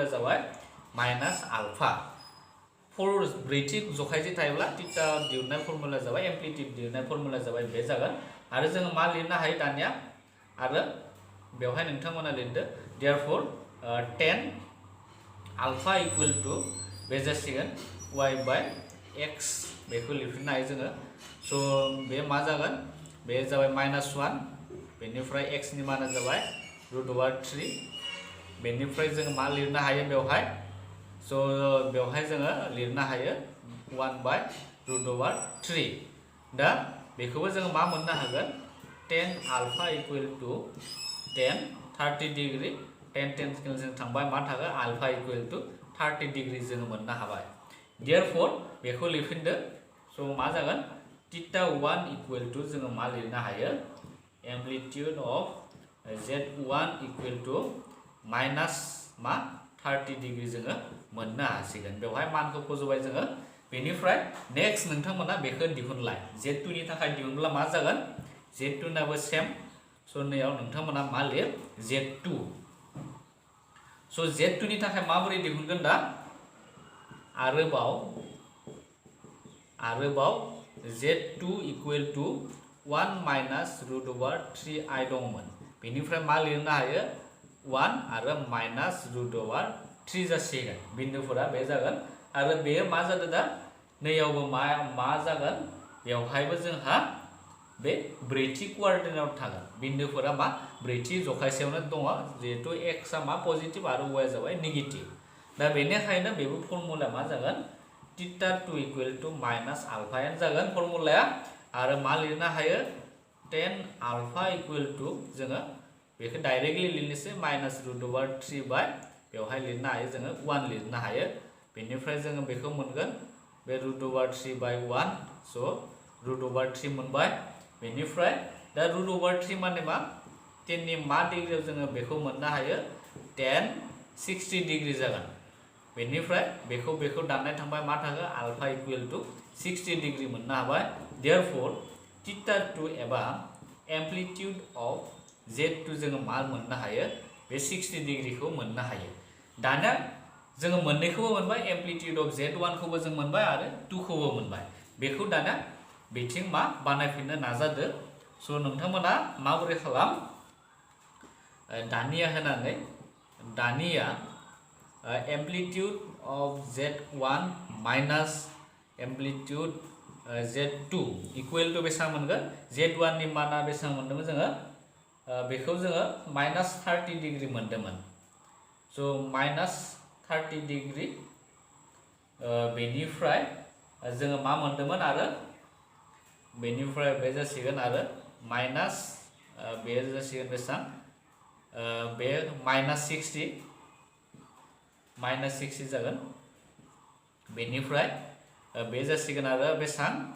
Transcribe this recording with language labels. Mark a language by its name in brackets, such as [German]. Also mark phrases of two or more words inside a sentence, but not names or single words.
[Bodo] जाबाय [English] minus alpha [Bodo] ब्रैथि जखायसे थायोब्ला थीटा दिहुननाय फर्मुला जाबाय एम्प्लिट्यूड दिहुननाय फर्मुला जाबाय बे जागोन आरो जोङो मा लिरनो हायो दानिया आरो बेवहाय नोंथांमोना लिरदो [English] therefore 10 alpha equal to [Bodo] बे जासिगोन [English] y by x [Bodo] बेखौ लिरफिननो हायो जोङो स' बे मा जागोन बे जाबाय -1 बेनिफ्राय x नि माना जाबाय √3 बेनिफ्राय जों मा लिरनो हायो बेवहाय स' बेवहाय जोङो लिरनो हायो 1 बाय √3 दा बेखौबो जोङो मा मोननो हागोन [English] 10 alpha equal to 10 30 degree 10 [Bodo] जों थांबाय मा थागोन अल्फा [English] equal to 30 degree [Bodo] जों मोननो हाबाय देयरफोर बेखौ लिरफिनदो स' मा जागोन [English] theta 1 equal [Bodo] टू जोङो मा लिरनो हायो [English] amplitude of z1 equal to minus [Bodo] मा 30 डिग्री जोङो मोननो हासिगोन बेवहाय मानखौ फज'बाय जोङो बेनिफ्राय नेक्स्ट नोंथांमोना बेखौ दिहुनलाय z2 नि थाखाय दिहुनब्ला मा जागोन z2 नाबो सेम स' नैयाव नोंथांमोना मा लिर z2 स' z2 नि थाखाय माबोरै दिहुनगोन दा आरोबाव [English] z2 equal to 1 minus √3i [Bodo] दंमोन बेनिफ्राय मा लिरनो हायो 1 आरो माइनस √3 जासिगोन बिन्दुफोरा बे जागोन आरो बे मा जादों दा नैयावबो मा जागोन बेवहायबो जोंहा बे ब्रैथि क्वाड्रेन्टआव थागोन बिन्दुफोरा मा ब्रैथि जखायसेयावनो दङ जिहेतु x आ मा पजिटिव आरो y जाबाय नेगेटिव दा बेनिखायनो बेबो फर्मुला मा जागोन [English] theta 2 equal to minus [Bodo] आल्फायानो जागोन फर्मुलाया आरो मा लिरनो हायो [English] 10 alpha equal to [Bodo] जोङो बेखौ डाइरेक्टलि लिरनोसै [English] minus √3 by [Bodo] बेवहाय लिरनो हायो जोङो 1 लिरनो हायो बेनिफ्राय जोङो बेखौ मोनगोन बे [English] √3 by 1 [Bodo] स' √3 मोनबाय बेनिफ्राय दा √3 माने मा 10 नि मा डिग्रीआव जोङो बेखौ मोननो हायो [English] 10 60 degree [Bodo] जागोन बेनिफ्राय बेखौ दाननाय थांबाय मा थागोन [English] alpha equal to 60 degree [Bodo] मोननो हाबाय [English] therefore theta 2 [Bodo] एबा [English] amplitude of z2 [Bodo] जोङो मा मोननो हायो बे 60 डिग्रीखौ मोननो हायो दानिया जोङो मोननैखौबो मोनबाय [English] amplitude of z1 [Bodo] खौबो जों मोनबाय आरो 2 खौबो मोनबाय बेखौ दानिया बेथिं मा बानायफिननो नाजादो स' नोंथांमोना माबोरै खालाम दानिया [English] amplitude of z1 minus amplitude z2 equal to [Bodo] बेसेबां मोनगोन z1 नि माना बेसेबां मोनदोंमोन जोङो बेखौ जोङो -30 डिग्री मोनदोंमोन स' -30 डिग्री बेनिफ्राय जोङो मा मोनदोंमोन आरो बेनिफ्राय बे जासिगोन आरो माइनस बे जासिगोन बेसेबां बे -60 जागोन बेनिफ्राय बे जासिगोन आरो बेसेबां